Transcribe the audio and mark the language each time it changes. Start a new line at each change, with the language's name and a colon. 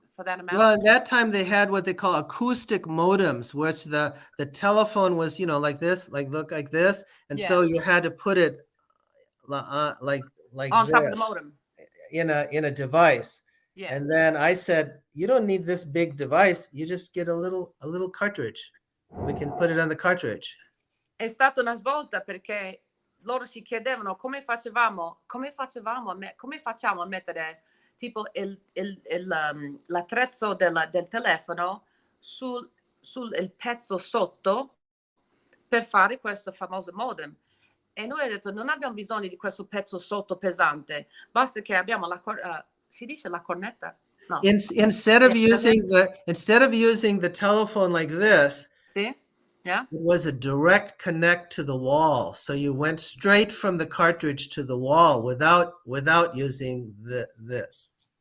English: Well, at that time they had what they call acoustic modems, which the telephone was, like this, look like this, and so you had to put it like on this, top of the modem in a device. Yeah. And then I said, you don't need this big device. You just get a little cartridge. We can put it on the cartridge.
Italian: È stata una svolta perché loro si chiedevano come facciamo a mettere tipo l'attrezzo del telefono sul il pezzo sotto per fare questo famoso modem. E noi abbiamo detto, non abbiamo bisogno di questo pezzo sotto pesante, basta che abbiamo si dice la cornetta? No.
English: Instead of using the telephone like this,
Italian: sì?
English: Yeah. It was a direct connect to the wall. So you went straight from the cartridge to the wall without using this.